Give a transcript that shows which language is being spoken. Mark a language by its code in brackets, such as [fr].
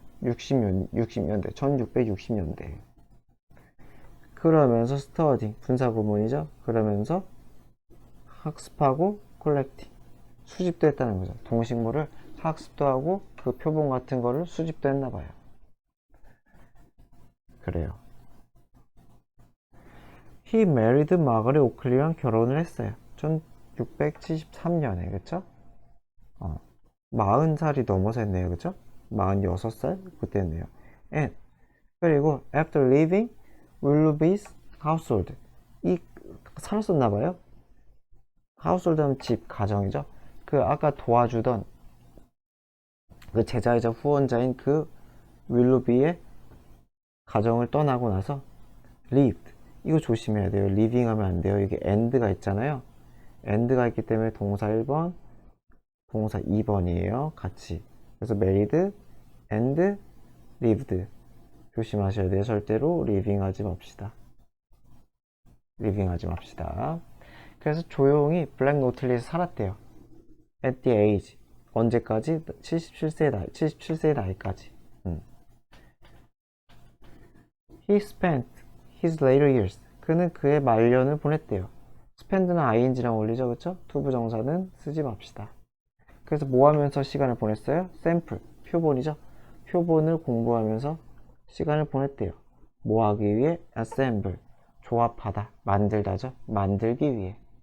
[ko] 60년대, 1660년대. 그러면서 스터디, 분사구문이죠. 그러면서 학습하고 콜렉팅, 수집도 했다는 거죠. 동식물을 학습도 하고 그 표본 같은 거를 수집도 했나 봐요. 그래요. [en] He married Margaret Oakley랑 결혼을 했어요. [ko] 1673년에, 그쵸? 40살이 넘어서 했네요, 그쵸? 46살? 그때 했네요. [en] And, 그리고 after leaving Willoughby's household, 이 살았었나봐요. [ko] household 하면 집, 가정이죠. 그 아까 도와주던 그 제자이자 후원자인 그 윌루비의 가정을 떠나고 나서 lived, 이거 조심해야 돼요. living 하면 안 돼요. 이게 and가 있잖아요. and가 있기 때문에 동사 1번, 동사 2번이에요. 같이. 그래서 made and lived 조심하셔야 돼요. 절대로 living 하지 맙시다. living 하지 맙시다. 그래서 조용히 블랙 노틀리에서 살았대요. [en] at the age, 언제까지? [ko] 77세의 나이까지. [en] He spent his later years, 그는 그의 말년을 보냈대요. [ko] spend는 ing랑 어울리죠, 그쵸? 투부정사는 쓰지 맙시다. 그래서 뭐 하면서 시간을 보냈어요? 샘플, 표본이죠. 표본을 공부하면서 시간을 보냈대요. 뭐 하기 위해? assemble, 조합하다, 만들다죠. 만들기 위해.